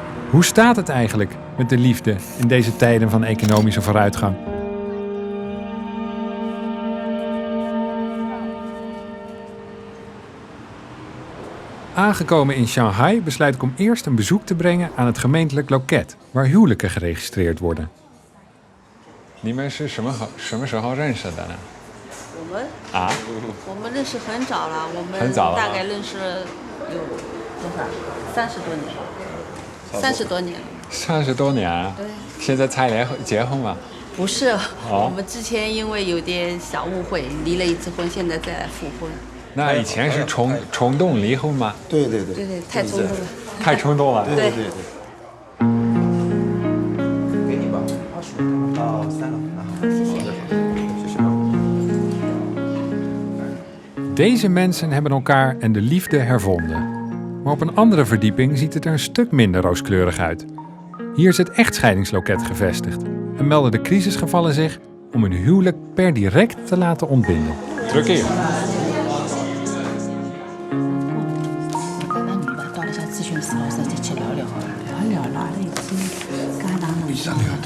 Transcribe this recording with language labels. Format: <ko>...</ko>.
<nl>Hoe staat het eigenlijk met de liefde in deze tijden van economische vooruitgang? Aangekomen in Shanghai besluit ik om eerst een bezoek te brengen aan het gemeentelijk loket, waar huwelijken geregistreerd worden.</nl> <zh>你们是什么时候认识的呢？我们啊，我们认识很早了，我们很早了吗大概认识有多少？30多年了，30多年了。 30多年啊！对，现在才结婚吗？不是，我们之前因为有点小误会，离了一次婚，现在再来复婚。那以前是冲动离婚吗？对对对，对对，太冲动了。太冲动了。对对对对。给你吧，25到3了，那好，谢谢。谢谢。</zh> <nl>Deze mensen hebben elkaar en de liefde hervonden. Maar op een andere verdieping ziet het er een stuk minder rooskleurig uit. Hier is het echtscheidingsloket gevestigd en melden de crisisgevallen zich om hun huwelijk per direct te laten ontbinden. Druk hier.</nl> <zh>跟那女的到了下咨询室，老师一起聊聊好了，聊了，已经刚刚能上了。</zh>